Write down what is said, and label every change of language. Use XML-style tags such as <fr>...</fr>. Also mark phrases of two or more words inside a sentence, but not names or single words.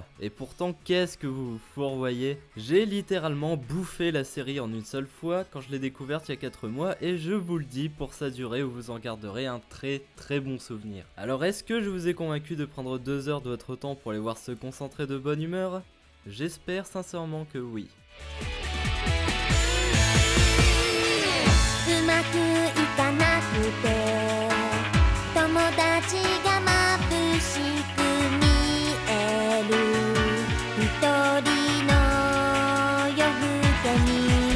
<fr>Et pourtant, qu'est-ce que vous vous fourvoyez ? J'ai littéralement bouffé la série en une seule fois quand je l'ai découverte il y a 4 mois et je vous le dis, pour sa durée, vous en garderez un très bon souvenir. Alors est-ce que je vous ai convaincu de prendre 2 heures de votre temps pour aller voir se concentrer de bonne humeur ? J'espère sincèrement que oui.</fr> <ja>うまくいかなくて友達が眩しく見える一人の夜更けに</ja>